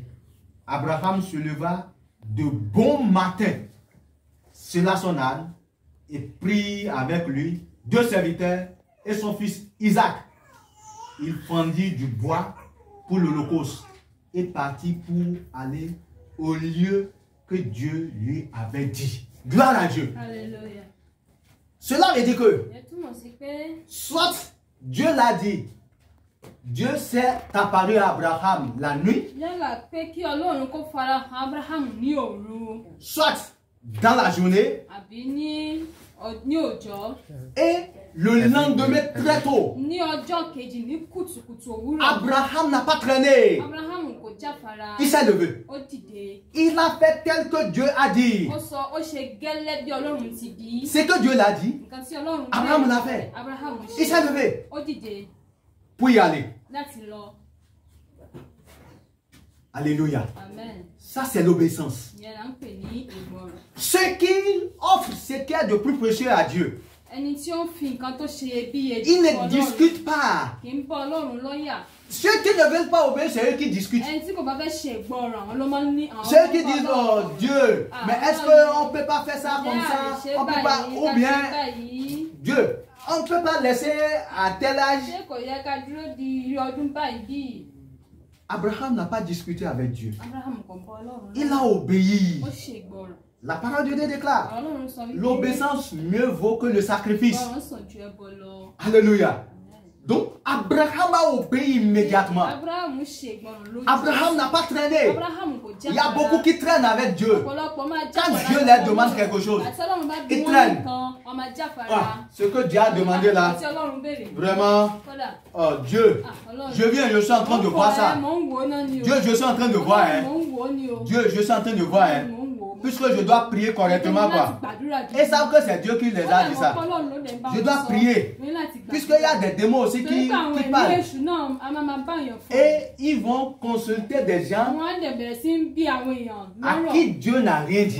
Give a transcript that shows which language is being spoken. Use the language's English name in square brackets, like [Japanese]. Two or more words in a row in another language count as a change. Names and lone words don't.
[French] Abraham se leva de bon matin, sella son âne et prit avec lui 2 serviteurs et son fils Isaac. Il fendit du bois pour l'holocauste et partit pour aller au lieu que Dieu lui avait dit. Gloire à Dieu. Hallelujah. Cela veut dire que [Yoruba] Ìyẹn túmọ̀ sí pé [French] soit Dieu l'a dit, Dieu s'est apparu à Abraham la nuit, [Yoruba] yálà pé kí Ọlọ́run kó fara hàn Abraham ní òru [French] soit dans la journée, [Yoruba] àbí ní òòjọ́. [French] et le lendemain très tôt. [Yoruba] Ní ọjọ́ kejì ní kùtùkùtù òwúrọ̀. [French] Abraham n'a pas traîné. [Yoruba] Abraham kò jáfara. [French] Il s'est levé. [Yoruba] Ó dìde. [French] Il a fait tel que Dieu a dit. [Yoruba] Ó ṣe gẹ́lẹ́ bí Ọlọ́run ti bí. [French] C'est que Dieu l'a dit. [Yoruba] Nǹkan tí Ọlọ́run [French] Abraham l'a fait. [Yoruba] Abraham ṣe. [French] Il s'est levé [Yoruba] Ó dìde [French] pour y aller. [Yoruba] láti lọ. [French] Alléluia. Amen. Ça, c'est l'obéissance. [Yoruba] Ìyẹn là ń pè ní ìgbọràn. [French] Ce qui offre ce qui est de plus précieux à Dieu, [Yoruba] Ẹni tí ó ń fi nǹkan tó ṣe iyebíye [French] il [Yoruba] fún [French] ne [Yoruba] Ọlọ́run [French] discute pas. [Yoruba] kì í bọ́ Ọlọ́run lọ́yà. [French] Ceux qui ne veulent pas obéir, c'est eux qui discutent. [Yoruba] Ẹni tí kò bá fẹ́ ṣe ìgbọràn àwọn ló máa ń ní àwọn. [French] Ceux qui disent, oh Dieu, mais est-ce qu'on ne peut pas faire ça comme ça? On peut pas, ou bien, Dieu, on ne peut pas laisser à tel âge. [Yoruba] Ṣé kò yẹ ká dúró di irú ọdún báyìí bí? [French] Abraham n'a pas discuté avec Dieu. [Yoruba] Abraham kò bọ́ Ọlọ́run. [French] Il a obéi. [Yoruba] Ó ṣe ìgbọràn. [French] La parole de Dieu déclare, [Yoruba] Ọlọ́run sọ wípé [French] l'obéissance mieux vaut que le sacrifice. [Yoruba] ìgbọràn sàn ju ẹbọ lọ. [French] Alléluia. Donc, Abraham a obéi immédiatement. [Yoruba] Abraham ṣe ìgbọràn lójú. [French] Abraham n'a pas traîné. [Yoruba] Abraham kò jáfara. [French] Il y a beaucoup qui traînent avec Dieu. [Yoruba] Ọ̀pọ̀lọpọ̀ máa [French] Quand [Yoruba] jáfara. [French] Dieu leur demande quelque chose, [Yoruba] Àti Ọlọ́run bá bí [French] ils [Yoruba] wọ́n [French] traînent. [Yoruba] nǹkan, wọ́n máa jáfara. [French] Ah, ce que Dieu a demandé là, [Yoruba] Àti Ọlọ́run béèrè. [French] vraiment, [Yoruba] Kódà, [French] oh Dieu, [Yoruba] Ọlọ́run. [French] je viens, je suis en train de voir ça. [Yoruba] Mò ń wò ó náà ni o. [French] Dieu, je suis en train de voir, [Yoruba] Mò [French] hein. [Yoruba] ń wò ó ni o. [French] Dieu, je suis en train de voir, hein. [Yoruba] Mò ń wò ó. [French] Puisque je dois prier correctement, quoi. Et savent que c'est Dieu qui les a dit ça. Je dois prier. Puisqu'il y a des démons aussi qui parlent. Et ils vont consulter des gens à qui Dieu n'a rien dit.